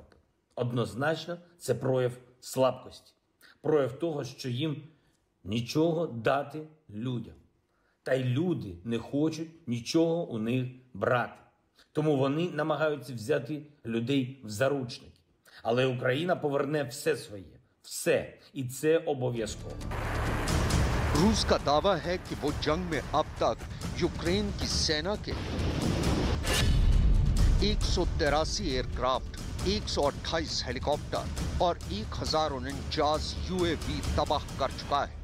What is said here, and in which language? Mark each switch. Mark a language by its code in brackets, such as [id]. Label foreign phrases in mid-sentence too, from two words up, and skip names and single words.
[uk] Однозначно, це прояв слабкості, прояв того, що їм нічого дати людям. Та й люди не хочуть нічого у них брати. Тому вони намагаються взяти людей в заручники. Але Україна поверне все своє. Все. І це обов'язково. [hi] रूस का दावा है कि वो जंग में अब तक यूक्रेन की सेना के 183 एयरक्राफ्ट, 128 हेलीकॉप्टर और 1049 यूएवी तबाह कर चुका है।